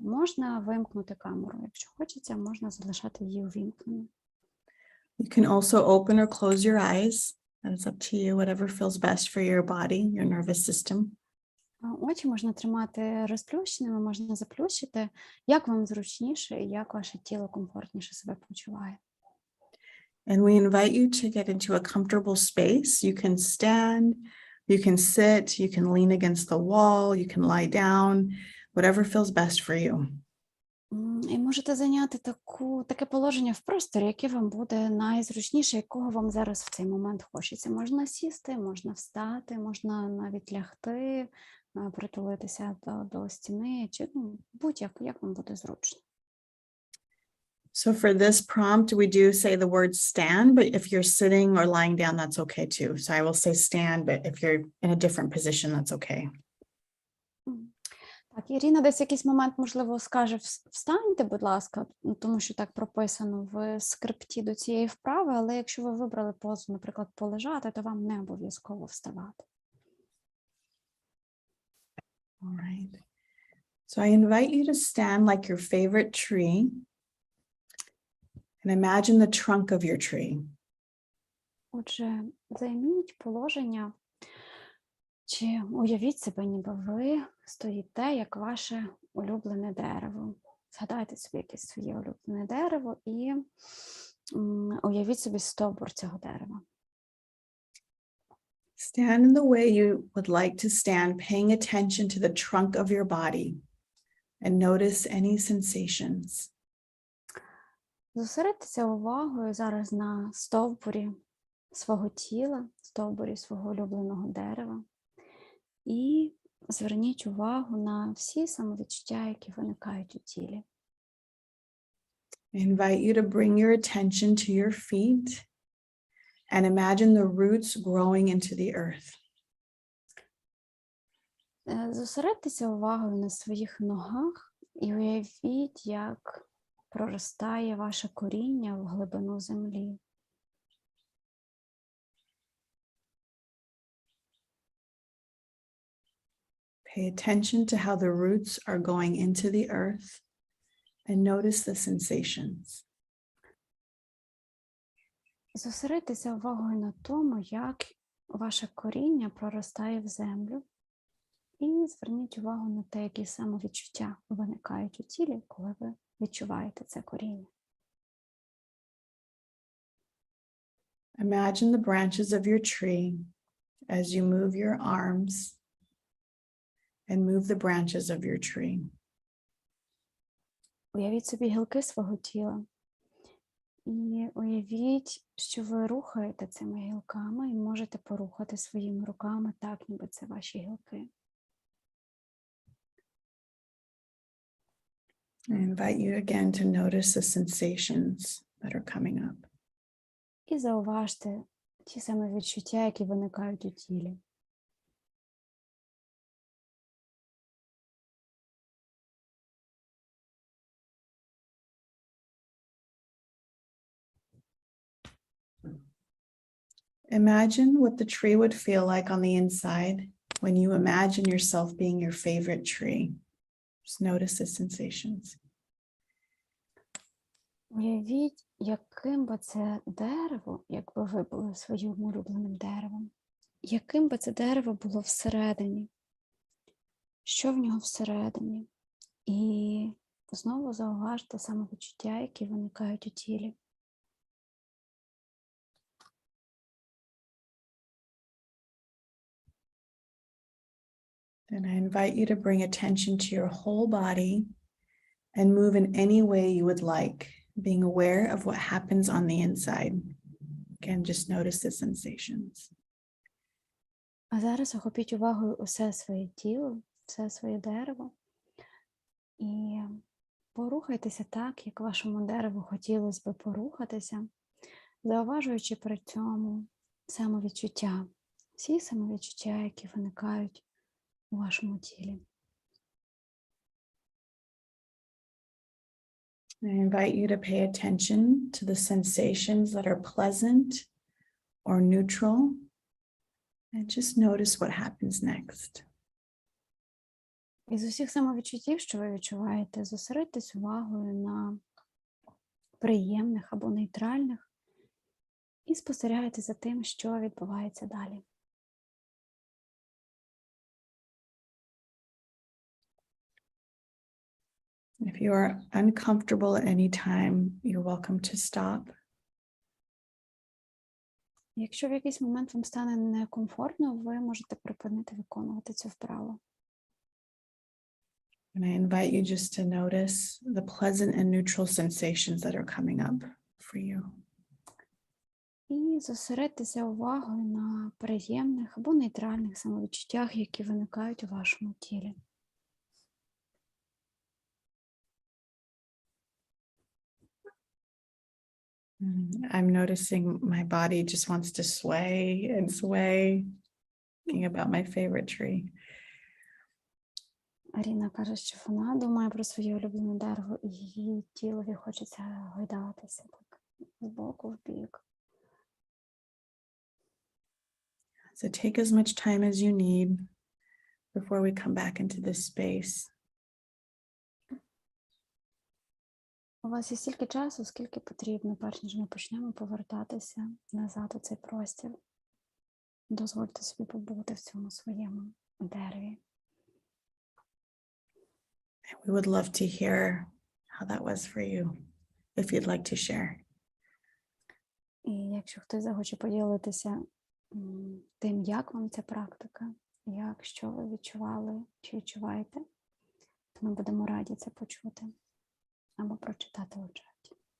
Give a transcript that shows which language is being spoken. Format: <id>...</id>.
<uk>Можна вимкнути камеру. Якщо хочеться, можна залишати її увімкненою.</uk> <en>You can also open or close your eyes. It's up to you, whatever feels best for your body, your nervous system.</en> <uk>Очі можна тримати розплющеними, можна заплющити, як вам зручніше і як ваше тіло комфортніше себе почуває.</uk> <en>And we invite you to get into a comfortable space. You can stand, you can sit, you can lean against the wall, you can lie down, whatever feels best for you.</en> <uk>І можете зайняти таке положення в просторі, яке вам буде найзручніше, якого вам зараз в цей момент хочеться. Можна сісти, можна встати, можна навіть лягти, притулитися до стіни, чи будь-як, як вам буде зручно.</uk> <en>So for this prompt, we do say the word stand, but if you're sitting or lying down, that's okay too. So I will say stand, but if you're in a different position, that's okay.</en> <uk>Так, Ірина десь якийсь момент, можливо, скаже «встаньте, будь ласка», тому що так прописано в скрипті до цієї вправи, але якщо ви вибрали позу, наприклад, полежати, то вам не обов'язково вставати.</uk> <en>All right. So I invite you to stand like your favorite tree and imagine the trunk of your tree.</en> <uk>Отже, займіть положення, чи уявіть себе, ніби ви стоїте, як ваше улюблене дерево. Згадайте собі якесь своє улюблене дерево і уявіть собі стовбур цього дерева.</uk> <en>Stand in the way you would like to stand, paying attention to the trunk of your body and notice any sensations.</en> <uk>Зосередьтеся увагою зараз на стовбурі свого тіла, стовбурі свого улюбленого дерева. І зверніть увагу на всі самовідчуття, які виникають у тілі.</uk> <en>I invite you to bring your attention to your feet and imagine the roots growing into the earth.</en> <uk>Зосередьтеся увагою на своїх ногах і уявіть, як проростає ваше коріння в глибину землі.</uk> <en>Pay attention to how the roots are going into the earth and notice the sensations.</en> <uk>Зосередьтеся увагою на тому, як ваше коріння проростає в землю. І зверніть увагу на те, які самовідчуття виникають у тілі, коли ви відчуваєте це коріння.</uk> <en>Imagine the branches of your tree as you move your arms and move the branches of your tree.</en> <uk>Уявіть собі гілки свого тіла. І уявіть, що ви рухаєте цими гілками і можете порухати своїми руками так, ніби це ваші гілки.</uk> <en>I invite you again to notice the sensations that are coming up.</en> <uk>І зауважте ті самі відчуття, які виникають у тілі.</uk> <en>Imagine what the tree would feel like on the inside when you imagine yourself being your favorite tree. Just notice the sensations.</en> <uk>Уявіть, яким би це дерево, якби ви були своїм улюбленим деревом, яким би це дерево було всередині, що в нього всередині. І знову зауважте самовідчуття, які виникають у тілі.</uk> <en>And I invite you to bring attention to your whole body and move in any way you would like, being aware of what happens on the inside. Again, just notice the sensations.</en> <uk>А зараз охопіть увагою усе своє тіло, все своє дерево. І порухайтеся так, як вашому дереву хотілося би порухатися, зауважуючи при цьому самовідчуття, всі самовідчуття, які виникають у вашому тілі.</uk> <en>I invite you to pay attention to the sensations that are pleasant or neutral, and just notice what happens next.</en> <uk>Із усіх самовідчуттів, що ви відчуваєте, зосередьтесь увагою на приємних або нейтральних і спостерігайте за тим, що відбувається далі.</uk> <en>If you are uncomfortable at any time, you're welcome to stop.</en> <uk>Якщо в якийсь момент вам стане некомфортно, ви можете припинити виконувати цю вправу.</uk> <en>And I invite you just to notice the pleasant and neutral sensations that are coming up for you.</en> <uk>І зосередьтеся увагою на приємних або нейтральних самовідчуттях, які виникають у вашому тілі.</uk> <en>I'm noticing my body just wants to sway and sway, thinking about my favorite tree.</en> <uk>Аріна каже, що вона думає про своє улюблене дерево, і її тілові хочеться гойдатися так з боку в бік.</uk> <en>So take as much time as you need before we come back into this space.</en> <uk>У вас є стільки часу, скільки потрібно, перш ніж ми почнемо повертатися назад у цей простір. Дозвольте собі побути в цьому своєму дереві.</uk> <en>We would love to hear how that was for you, if you'd like to share.</en> <uk>І якщо хтось захоче поділитися тим, як вам ця практика, як, що ви відчували чи відчуваєте, то ми будемо раді це почути або прочитати у чаті.</uk>